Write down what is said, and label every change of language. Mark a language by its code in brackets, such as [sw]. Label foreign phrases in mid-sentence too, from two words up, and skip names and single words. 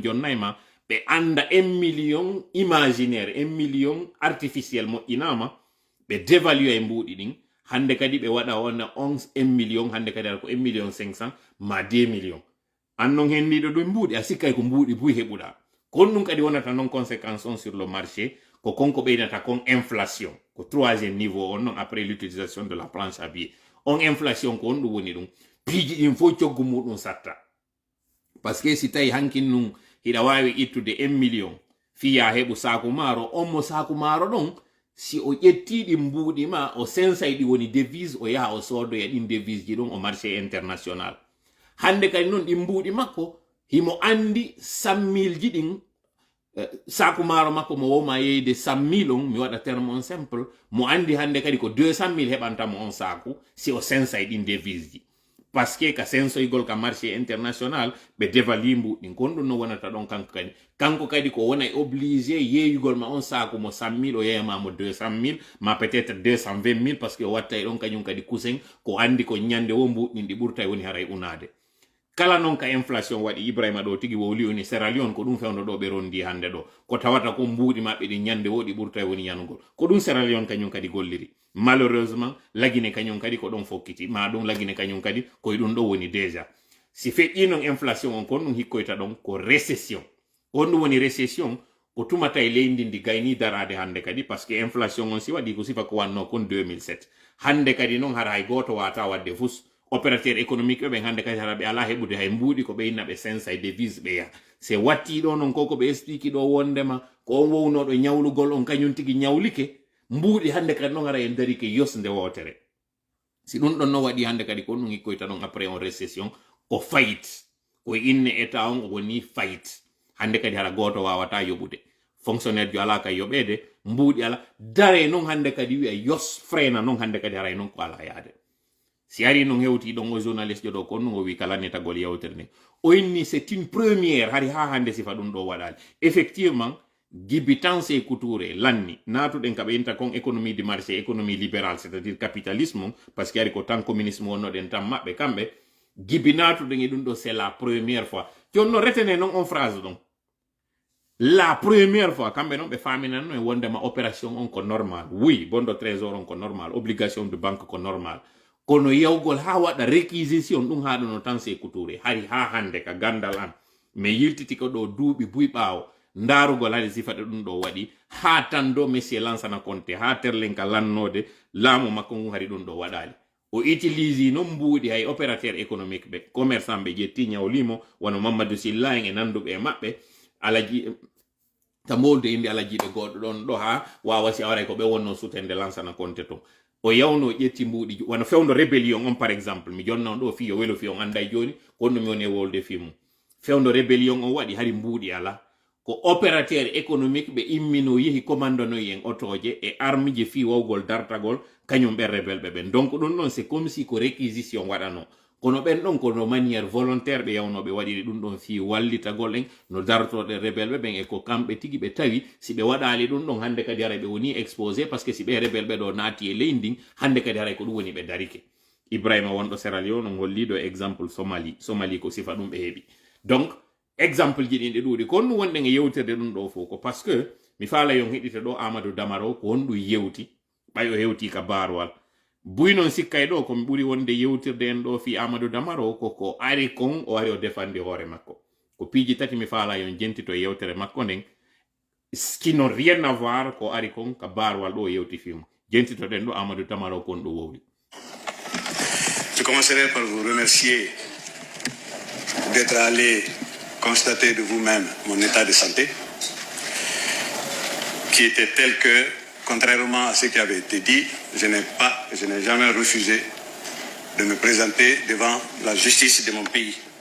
[ff] jonnay ma ɓe anda [fr] 1 million imaginaire 1 million artificiel [ff] moƴƴinama ɓe dévalue e mbuuɗi ɗin hande kadi ɓe waɗa wona 1 million hande kadi ara ko 1 million 500 ma 2 million an non henniɗo ɗum mbuuɗi a sikkay ko mbuuɗi buy heɓuɗa kon ɗum kadi wonata non conséquence on [fr] sur le marché [ff] ko konko ɓeynata kon inflation ko [fr] 3e niveau [ff] on non [fr] après l'utilisation de la planche à billets [ff] on inflation ko on ɗum woni ɗum piiji ɗin fof coggu muɗum satta [fr] par ce que [ff] si tawi hankin num hiɗa wawi ittude 1 million fiya heɓu saku maaro on mo saku maaro ɗon si o ƴettiɗi mbuuɗi ma o sensay ɗi woni devise o yaha o soodoya ɗin devise ji ɗon o [fr] marché international [ff] hande kadi noon ɗi mbuuɗi makko himo andi 100 000 ji ɗin saku maaro makko mo wowma yeyde 100 000 on mi waɗa terme on simple mo andi hande kadi ko 200 000 heɓantamo on saku si o sensay ɗin devise ji [fr] par ce que [ff] ka sensoygol ka [fr] marché international [ff] ɓe dévalue mbuɗɗin kon ɗum no wonata ɗon kanko kadi ko wona obligé yeeyugol ma on saku mo 100 000 o yeyamamo 200 000 ma [fr] peut être 220 000 par ce que [ff] o watta e ɗon kañum kadi kusen ko andi ko ñande wo mbuɗɗin ɗi ɓurta woni haray unade kala non ka inflation waɗi Ibrahima ɗo tigi wowli oni Sierra Leone ko ɗum fewno ɗo ɓe rondi hande ɗo ko tawata ko mbuuɗi maɓɓe ɗi ñande wo ɗi ɓurta woni yanugol ko ɗum Sierra Leone kañum kadi golliri malheureusement lagine kañum kadi ko ɗon fokkiti ma ɗum lagine kañum kadi koye ɗum ɗo woni déjà si feƴƴi non inflation on kon ɗum hikkoyta ɗon ko récession on ɗum woni récession ko tumata e leydi ndi gayni darade hande kadi [fr] par ce que [ff] inflation on si waɗi ko sifa ko wanno kon 2007 hande kadi noon hara hay goto wata wadde fus [fr] opérateur économique [ff] ɓe hande kadi hara ɓe ala heɓude hay mbuuɗi ko ɓe inna ɓe sensa e devise ɓe yaha se watti ɗo noon koko ɓe explique ɗo wondema ko on wownoɗo ñawlugol on kañum tigi ñawlike mbuuɗi hande kadi noon hara en darike yosde wotere si ɗum ɗon no waɗi hande kadi ko ɗum hikkoyta ɗon après on récession ko fayit ko inne état on woni fayit hande kadi hara goto wawata yoɓude fonctionnaire jo ala kay yoɓede mbuuɗi ala dare noon hande kadi wiya yos frena noon hande kadi haray noon ko ala yaade si ari non hewti ɗon o journaliste joɗo kon o wi kala netagol yewtere nde o inni [fr] c'est une première [ff] hari ha hande sifa ɗum ɗo waɗali effectivement Gibi Tanse Couture lanni natuɗen ka ɓe inta kon [fr] économie du marché économie libérale c'est à dire capitalisme parce que [ff] ari ko tan communisme wonnoɗen tan maɓɓe kamɓe Gibi natuɗen e ɗum ɗo [fr] c'est la première fois [ff] jonno retene non on [fr] phrase donc la première fois [ff] kambe non be famina no wondema opération on ko [fr] normal oui [ff] bondo trésor on ko [fr] normal obligation de banque [ff] ko normal kono yawgol ha wada réquisition dum ha no tan se couture hari ha hande ka gandal an me yiltiti ko do duubi buy baaw ndarugol hali sifade dum do wadi ha tan do monsieur lansana konte ha terlen ka lannode laamu makko ngu hari dum do wadali o utilise no mbuudi hay [fr] opérateur économique [ff] be commerçant be jetti nyawlimo wono Mamadou Silla en nandube e mabbe alaji tamolde indi alaji be goddo don do ha wawa si awray ko be wonno sutende lansana konte to o yawno ƴetti mbuudi wono fewndo rébellion on [fr] par exemple [ff] mi jonnon do fiyo welo fiyo anda joni konno mi woni wolde fimu fewndo rébellion on wadi hari mbuudi ala ko [fr] opérateur économique [ff] be immino yehi commandano yen otoje e arme je fi wawgol dartagol kanyum be rebelbe be donc don non [fr] c'est comme si [ff] ko réquisition wadano kono ben don ko no [fr] manière volontaire [ff] be yawno be wadi dum don fi wallitagol en no dartode rebelbe ben e ko kambe tigi be tawi si be wadali dum don hande kadi ara be woni [fr] exposé parce que si [ff] be rebelbe do naati e leynding hande kadi ara ko dum woni be darike Ibrahima wondo Sierra Leone ngolli do exemple Somalie ko sifa dum be hebi donc exemple ji dinde duudi kon wonde nge yewterde dum do fo ko parce que mi faala yon hidita do Amadou Damaro ko wondu yewti bayo hewti ka barwal buynon sikkay do ko mi buri wonde yewtirde en do fi Amadou Damaro ko ari kon o ari o defandi hore makko ko piiji tati mi faala yon jentito yewtere makko nden [fr] qui n'ont rien à voir [ff] ko ari kon ka barwal do yewti film jentito den do Amadou Damaro kon do wowli. [fr] Je commencerai par vous remercier d'être allé constater de vous-même mon état de santé, qui était tel que, contrairement à ce qui avait été dit, je n'ai jamais refusé de me présenter devant la justice de mon pays.